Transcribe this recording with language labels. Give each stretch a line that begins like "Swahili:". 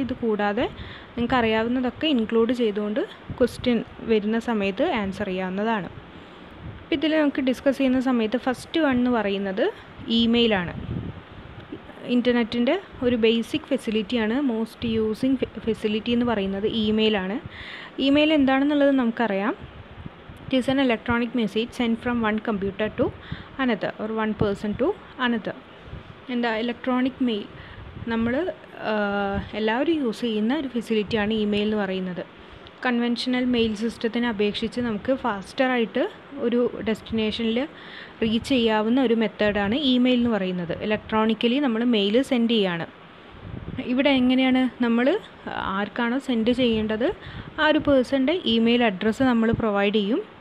Malayalam: ഇത് കൂടാതെ നിങ്ങൾക്ക് അറിയാവുന്നതൊക്കെ ഇൻക്ലൂഡ് ചെയ്തുകൊണ്ട് ക്വസ്റ്റ്യൻ വരുന്ന സമയത്ത് ആൻസർ ചെയ്യാവുന്നതാണ്. അപ്പോൾ ഇതിൽ നമുക്ക് ഡിസ്കസ് ചെയ്യുന്ന സമയത്ത് ഫസ്റ്റ് വൺ എന്ന് പറയുന്നത് ഇമെയിലാണ്. ഇൻ്റർനെറ്റിൻ്റെ ഒരു ബേസിക് ഫെസിലിറ്റിയാണ്, മോസ്റ്റ് യൂസിങ് ഫെസിലിറ്റി എന്ന് പറയുന്നത് ഇമെയിലാണ്. ഇമെയിൽ എന്താണെന്നുള്ളത് നമുക്കറിയാം.
English: It is an electronic message sent from one computer to another or one person to another.
Malayalam: എന്താ ഇലക്ട്രോണിക് മെയിൽ, നമ്മൾ എല്ലാവരും യൂസ് ചെയ്യുന്ന ഒരു ഫെസിലിറ്റിയാണ് ഇമെയിൽ എന്ന് പറയുന്നത്. കൺവെൻഷണൽ മെയിൽ സിസ്റ്റത്തിനെ അപേക്ഷിച്ച് നമുക്ക് ഫാസ്റ്ററായിട്ട് ഒരു ഡെസ്റ്റിനേഷനിൽ റീച്ച് ചെയ്യാവുന്ന ഒരു മെത്തേഡാണ് ഇമെയിൽ എന്ന് പറയുന്നത്. ഇലക്ട്രോണിക്കലി നമ്മൾ മെയിൽ സെൻഡ് ചെയ്യാണ്. ഇവിടെ എങ്ങനെയാണ്, നമ്മൾ ആർക്കാണോ സെൻഡ് ചെയ്യേണ്ടത് ആ ഒരു പേഴ്സൻ്റെ ഇമെയിൽ അഡ്രസ്സ് നമ്മൾ പ്രൊവൈഡ് ചെയ്യും.